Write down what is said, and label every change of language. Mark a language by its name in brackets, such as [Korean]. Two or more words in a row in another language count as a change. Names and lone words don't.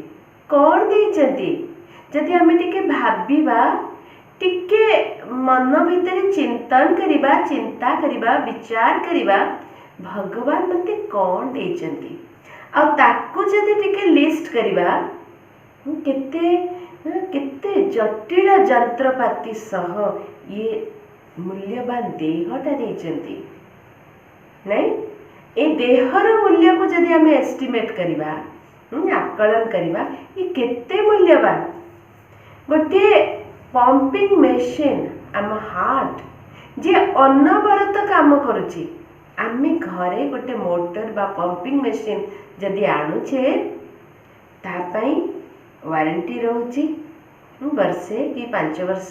[Odia] କଉଣ ଦେଇଛନ୍ତି ଯଦି ଆମେ ଟିକେ ଭାବିବା ଟିକେ ମନ ଭିତର ଚିନ୍ତନ କରିବା ଚିନ୍ତା କରିବା ବିଚାର କରିବା ଭଗବାନ ମତେ କଉଣ ଦେଇଛନ୍ତି ଆ ତାକୁ ଯଦି ଟିକେ ଲିଷ୍ଟ କରିବା କେତେ କେତେ ଜଟିଳ ଯନ୍ତ୍ରପାତି ସହ ଏ ମୂଲ୍ୟବାନ ଦେହଟା ଦେଇଛନ୍ତି ନାହିଁ। ଏ ଦେହର ମୂଲ୍ୟ କୁ ଯଦି ଆମେ ଏଷ୍ଟିମେଟ କରିବା ଆକଳନ କରିବା ଯେ କେତେ ମୂଲ୍ୟବାନ। ଗୋଟେ [English] pumping machine [Odia] ଆମ ହାର୍ଟ ଯେ ଅନବରତ କାମ କରୁଛି ଆମେ ଘରେ ଗୋଟେ ମୋଟର ବା [English] pumping machine [Odia] ଯଦି ଆଣୁଛେ ତା ପାଇଁ ୱାରେଣ୍ଟି ରହୁଛି ବର୍ଷେ କି 5 ବର୍ଷ।